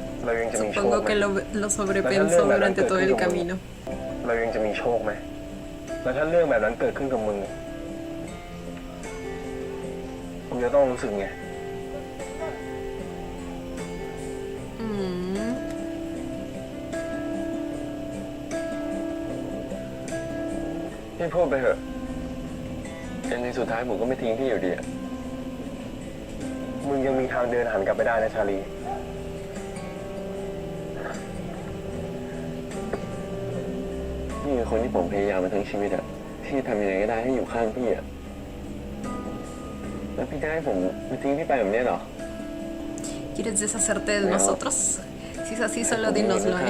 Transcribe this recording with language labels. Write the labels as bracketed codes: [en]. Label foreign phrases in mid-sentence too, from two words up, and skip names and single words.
[es] Supongo que lo sobrepensó durante todo el camino. [th] แล้วถ้าเรื่องแบบนั้นเกิดขึ้นกับมึงมึงจะต้องรู้สึกไง อืม พี่พูดไปเถอะยังในสุดท้ายผมก็ไม่ทิ้งพี่อยู่ดีอะมึงยังมีทางเดินหันกลับไปได้นะชาลีนี่คือคนที่ผมพยายามมาทั้งชีวิตอะที่ทำยังไงก็ได้ให้อยู่ข้างพี่อะแล้วพี่จะให้ผมมาทิ้งพี่ไปแบบนี้เหรอ [es] ¿Quieres deshacerte de nosotros? Si es así, solo [th] ผมอยู่ [es] dínoslo, [th] ข้าง